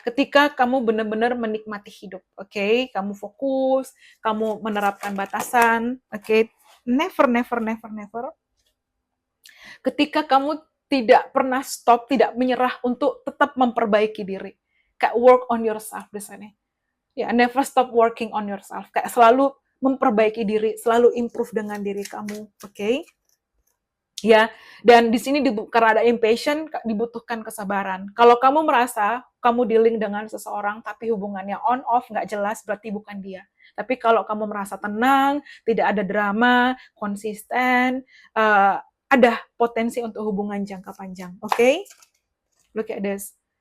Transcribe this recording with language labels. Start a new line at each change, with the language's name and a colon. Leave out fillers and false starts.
Indonesian: Ketika kamu benar-benar menikmati hidup, oke, kamu fokus, kamu menerapkan batasan, oke,
English: never, never, never, never.
Indonesian: Ketika kamu tidak pernah stop, tidak menyerah untuk tetap memperbaiki diri, kayak
English: work on yourself
Indonesian: di sini.
English: Ya, never stop working on yourself.
Indonesian: Kayak selalu memperbaiki diri, selalu improve dengan diri kamu, oke? Ya, dan di sini karena ada impatient, dibutuhkan kesabaran. Kalau kamu merasa kamu dealing dengan seseorang tapi hubungannya on off nggak jelas, berarti bukan dia. Tapi kalau kamu merasa tenang, tidak ada drama, konsisten, ada potensi untuk hubungan jangka panjang. Oke?
English: Look at this.